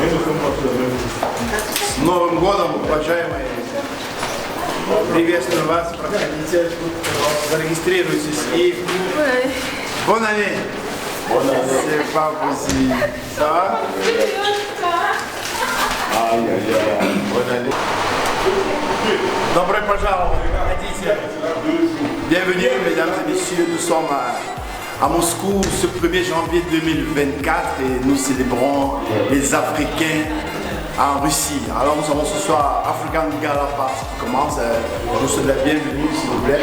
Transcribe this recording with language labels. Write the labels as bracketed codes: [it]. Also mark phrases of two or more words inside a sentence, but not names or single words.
[ru] С Новым годом, уважаемые! Приветствую вас, проходите, зарегистрируйтесь и... [fr] Bonne année! C'est pas possible. Ça va? Bonne année. [ru] Добро пожаловать, проходите. [fr] Bienvenue, mesdames et messieurs, nous sommes à Moscou ce 1er janvier 2024 et nous célébrons les Africains en Russie. Alors nous avons ce soir African Gala Party qui commence. Je vous souhaite la bienvenue s'il vous plaît.